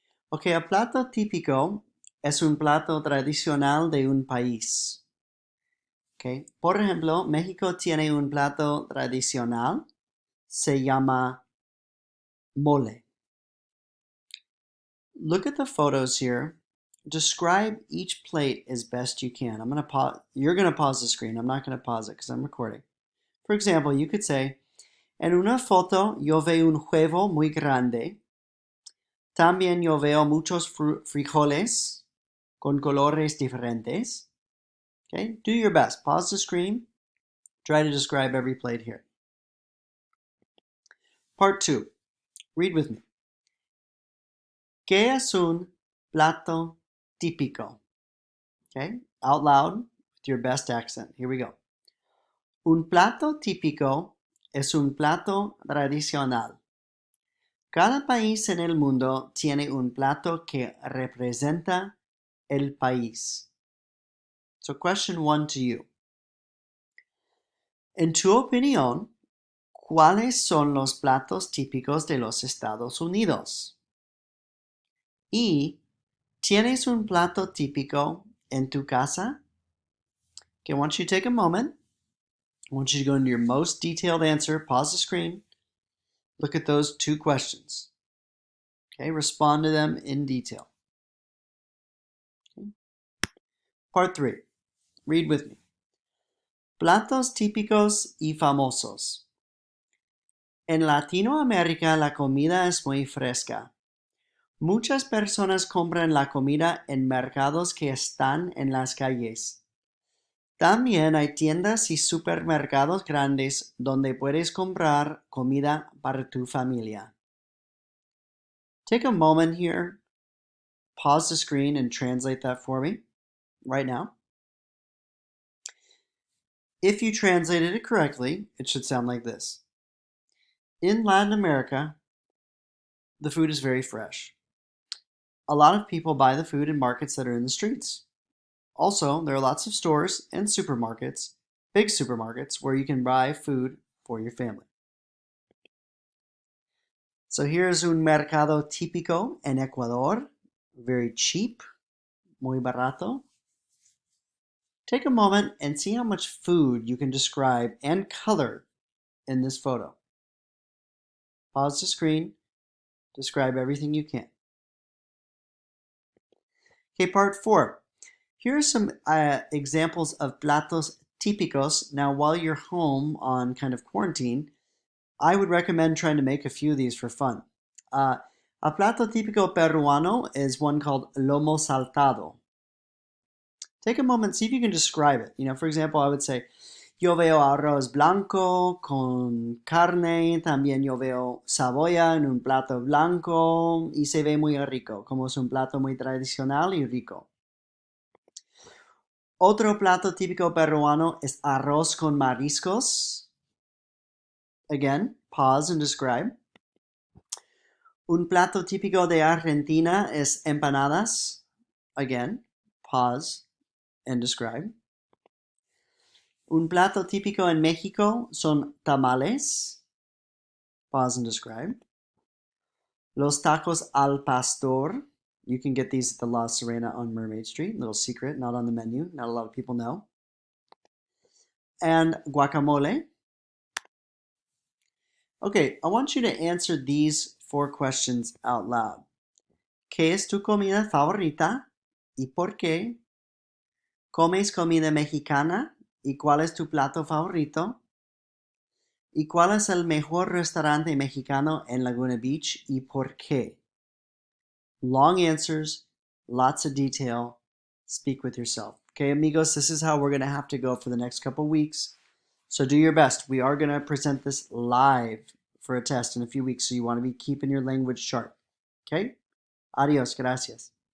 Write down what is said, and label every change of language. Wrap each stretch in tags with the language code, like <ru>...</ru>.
<es>Ok, el plato típico es un plato tradicional de un país. Okay. Por ejemplo, México tiene un plato tradicional, se llama mole.</es> <en>Look at the photos here. Describe each plate as best you can. I'm going to pause. You're going to pause the screen. I'm not going to pause it because I'm recording. For example, you could say,</en> <es>en una foto yo veo un huevo muy grande. También yo veo muchos frijoles con colores diferentes.</es> <en>Okay, do your best. Pause the screen. Try to describe every plate here. Part 2. Read with me.</en> <es>¿Qué es un plato típico?</es> <en>Okay, out loud with your best accent. Here we go.</en> <es>Un plato típico es un plato tradicional. Cada país en el mundo tiene un plato que representa el país.</es> <en>So question 1 to you.</en> <es>En tu opinión, ¿cuáles son los platos típicos de los Estados Unidos? ¿Y tienes un plato típico en tu casa?</es> <en>Okay, I want you to take a moment. I want you to go into your most detailed answer, pause the screen, look at those two questions. Okay, respond to them in detail. Okay. Part 3. Read with me.</en> <es>Platos típicos y famosos. En Latinoamérica la comida es muy fresca. Muchas personas compran la comida en mercados que están en las calles. También hay tiendas y supermercados grandes donde puedes comprar comida para tu familia.</es> <en>Take a moment here, pause the screen and translate that for me right now. If you translated it correctly, it should sound like this. In Latin America, the food is very fresh. A lot of people buy the food in markets that are in the streets. Also, there are lots of stores and supermarkets, big supermarkets, where you can buy food for your family. So here's</en> <es>un mercado típico en Ecuador,</es> <en>very cheap,</en> <es>muy barato.</es> <en>Take a moment and see how much food you can describe and color in this photo. Pause the screen, describe everything you can. Okay, part 4. Here are some examples of</en> <es>platos típicos.</es> <en>Now, while you're home on kind of quarantine, I would recommend trying to make a few of these for fun. A</en> <es>plato típico peruano</es> <en>is one called lomo saltado. Take a moment, see if you can describe it. For example, I would say,</en> <es>yo veo arroz blanco con carne, también yo veo cebolla en un plato blanco y se ve muy rico, como es un plato muy tradicional y rico. Otro plato típico peruano es arroz con mariscos.</es> <en>Again, pause and describe.</en> <es>Un plato típico de Argentina es empanadas.</es> <en>Again, pause and describe.</en> <es>Un plato típico en México son tamales.</es> <en>Pause and describe.</en> <es>Los tacos al pastor.</es> <en>You can get these at the La Serena on Mermaid Street. Little secret, not on the menu. Not a lot of people know. And guacamole. Okay, I want you to answer these 4 questions out loud.</en> <es>¿Qué es tu comida favorita y por qué? ¿Comes comida mexicana y cuál es tu plato favorito? ¿Y cuál es el mejor restaurante mexicano en Laguna Beach y por qué?</es> <en>Long answers, lots of detail. Speak with yourself. Okay, amigos, this is how we're going to have to go for the next couple weeks. So do your best. We are going to present this live for a test in a few weeks, so you want to be keeping your language sharp. Okay?</en> <es>Adios, gracias.</es>